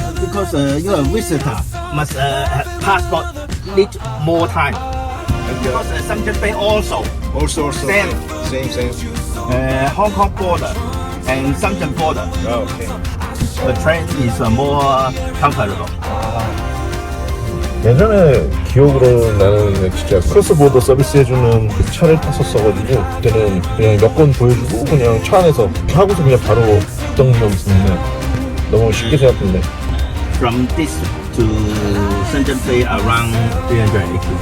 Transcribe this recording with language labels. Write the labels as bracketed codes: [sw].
[en] Because you are a visitor, must have passport need more time. Because Shenzhen Bay also same Hong Kong border and Shenzhen border. Oh, okay. The train is more comfortable. [ko] 예전에 기억으로 나는 진짜 크로스보더 서비스 해주는 그 차를 탔었어가지고 그때는 그냥 여권 보여주고 그냥 차 안에서 하고서 그냥 바로 갔던 적이 있었는데 너무 쉽게 생각했네. [en] From this to Shenzhen Bay around 380.